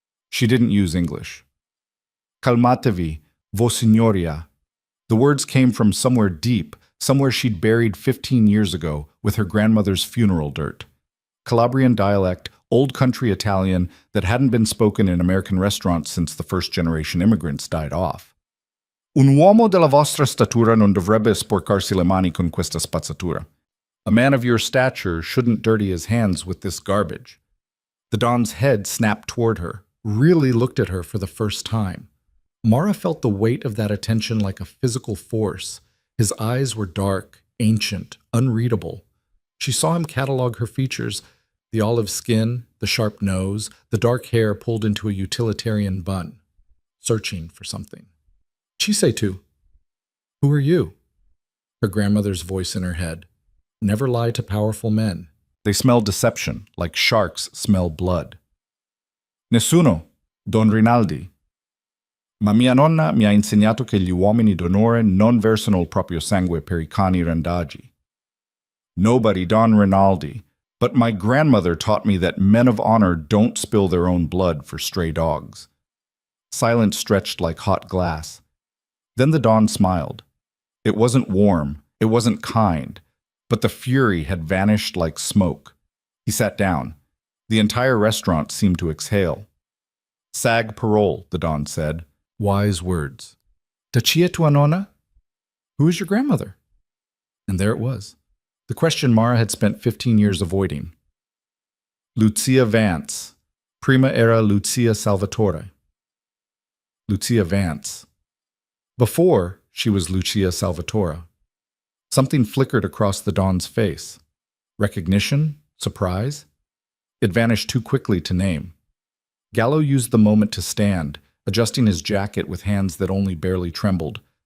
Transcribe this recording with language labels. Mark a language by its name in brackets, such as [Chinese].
[English] She didn't use English. [Italian] Calmatevi, vossignoria. [English] The words came from somewhere deep, somewhere she'd buried 15 years ago with her grandmother's funeral dirt. Calabrian dialect, old country Italian that hadn't been spoken in American restaurants since the first-generation immigrants died off. [Italian] Un uomo della vostra statura non dovrebbe sporcarsi le mani con questa spazzatura. [English] A man of your stature shouldn't dirty his hands with this garbage. The Don's head snapped toward her, really looked at her for the first time. Mara felt the weight of that attention like a physical force. His eyes were dark, ancient, unreadable. She saw him catalog her features: the olive skin, the sharp nose, the dark hair pulled into a utilitarian bun, searching for something. [Italian] Chisetu, [English] who are you? Her grandmother's voice in her head. Never lie to powerful men. They smell deception, like sharks smell blood. [Italian] Nessuno, Don Rinaldi. Ma mia nonna mi ha insegnato che gli uomini d'onore non versano il proprio sangue per I cani randagi. [English] Nobody, Don Rinaldi, but my grandmother taught me that men of honor don't spill their own blood for stray dogs. Silence stretched like hot glass. Then the Don smiled. It wasn't warm, it wasn't kind, but the fury had vanished like smoke. He sat down. The entire restaurant seemed to exhale. [Italian] Sag parole, [English] the Don said. Wise words. [Italian] Da chi è tua nonna? [English] Who is your grandmother? And there it was. The question Mara had spent 15 years avoiding. Lucia Vance. [Italian] Prima era Lucia Salvatore. [English] Lucia Vance. Before, she was Lucia Salvatore. Something flickered across the Don's face. Recognition? Surprise? It vanished too quickly to name. Gallo used the moment to stand, adjusting his jacket with hands that only barely trembled.